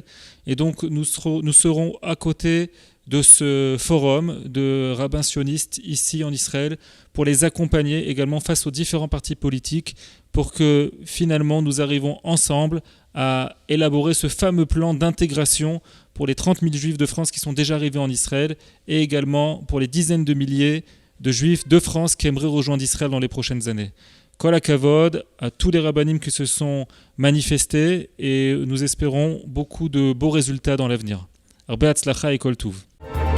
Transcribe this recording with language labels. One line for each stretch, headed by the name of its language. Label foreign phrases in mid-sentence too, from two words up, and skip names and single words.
French: Et donc, nous serons à côté de ce forum de rabbins sionistes ici en Israël pour les accompagner également face aux différents partis politiques pour que finalement nous arrivons ensemble à élaborer ce fameux plan d'intégration pour les 30 000 Juifs de France qui sont déjà arrivés en Israël et également pour les dizaines de milliers de Juifs de France qui aimeraient rejoindre Israël dans les prochaines années.
Hebrew: כל הכבוד
French: à tous les rabbanim qui se sont manifestés et nous espérons beaucoup de beaux résultats dans l'avenir.
Hebrew: הרבה הצלחה et כל טוב.